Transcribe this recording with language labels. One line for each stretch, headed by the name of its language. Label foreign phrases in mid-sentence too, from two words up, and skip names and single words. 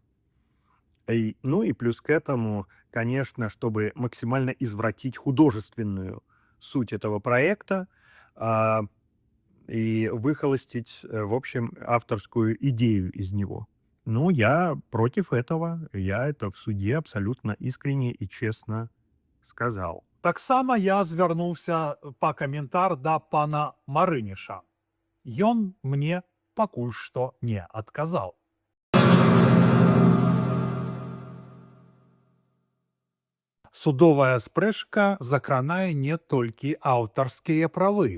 Russian: Ну и плюс к этому, конечно, чтобы максимально извратить художественную суть этого проекта и выхолостить, в общем, авторскую идею из него. Ну, я против этого, я это в суде абсолютно искренне и честно сказал.
Belarusian: Таксама я звярнуўся па каментар да пана Марыніша. Ён мне пакуль што не адказаў. Судовая спрэчка закранае не толькі аўтарскія правы.